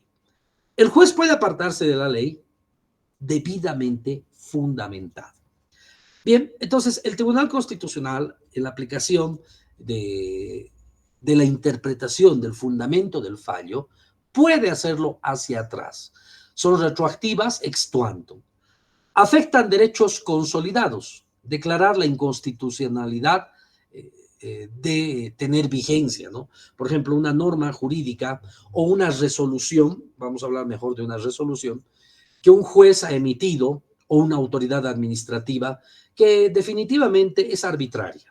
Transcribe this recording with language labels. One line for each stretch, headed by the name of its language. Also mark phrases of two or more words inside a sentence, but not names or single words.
Spanish: El juez puede apartarse de la ley debidamente fundamentado. Bien, entonces el Tribunal Constitucional, en la aplicación de la interpretación del fundamento del fallo, puede hacerlo hacia atrás. Son retroactivas
Latin: ex tuantum.
Spanish: Afectan derechos consolidados, declarar la inconstitucionalidad de tener vigencia, ¿no? Por ejemplo, una norma jurídica o una resolución, vamos a hablar mejor de una resolución, que un juez ha emitido o una autoridad administrativa que definitivamente es arbitraria.